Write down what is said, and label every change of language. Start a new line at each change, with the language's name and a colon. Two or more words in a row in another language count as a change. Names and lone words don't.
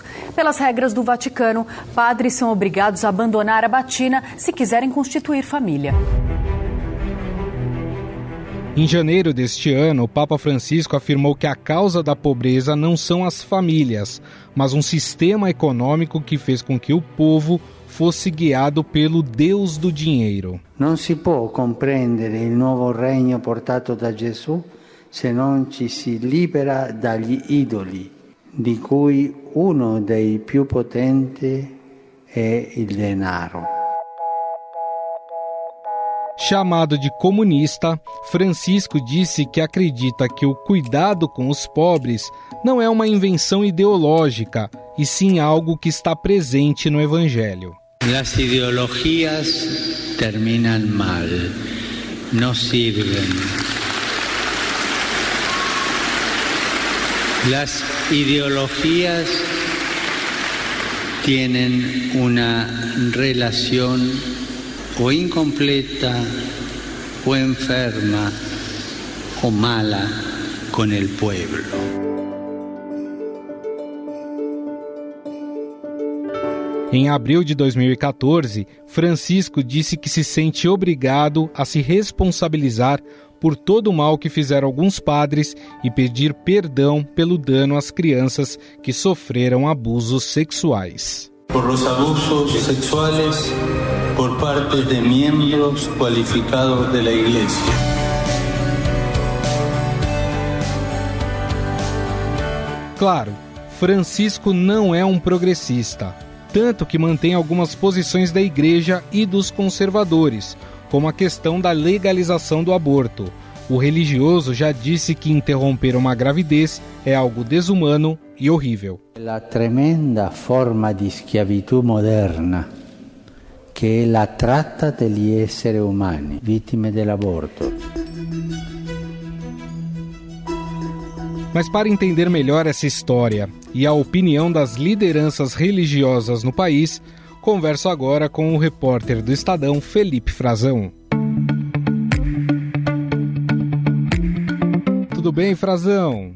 Portuguese: Pelas regras do Vaticano, padres são obrigados a abandonar a batina se quiserem constituir família. Em janeiro deste ano, o Papa Francisco afirmou que a causa da pobreza não são as famílias, mas um sistema econômico que fez com que o povo fosse guiado pelo Deus do dinheiro.
Italian: Não se può comprendere il nuovo regno portato da Gesù se non ci si libera dagli idoli, di cui uno dei più potenti è il denaro.
Portuguese: Chamado de comunista, Francisco disse que acredita que o cuidado com os pobres não é uma invenção ideológica, e sim algo que está presente no Evangelho.
Spanish: Las ideologías terminan mal, no sirven. Las ideologías tienen una relación o incompleta, o enferma, o mala con el pueblo.
Portuguese: Em abril de 2014, Francisco disse que se sente obrigado a se responsabilizar por todo o mal que fizeram alguns padres e pedir perdão pelo dano às crianças que sofreram abusos sexuais.
Spanish: Por los abusos sexuales por parte de miembros cualificados de la Iglesia.
Portuguese: Claro, Francisco não é um progressista, tanto que mantém algumas posições da Igreja e dos conservadores, como a questão da legalização do aborto. O religioso já disse que interromper uma gravidez é algo desumano e horrível.
Italian: La tremenda forma di schiavitù moderna, che è la tratta degli esseri umani, vittime dell'aborto.
Portuguese: Mas para entender melhor essa história e a opinião das lideranças religiosas no país, converso agora com o repórter do Estadão, Felipe Frazão. Tudo bem, Frazão?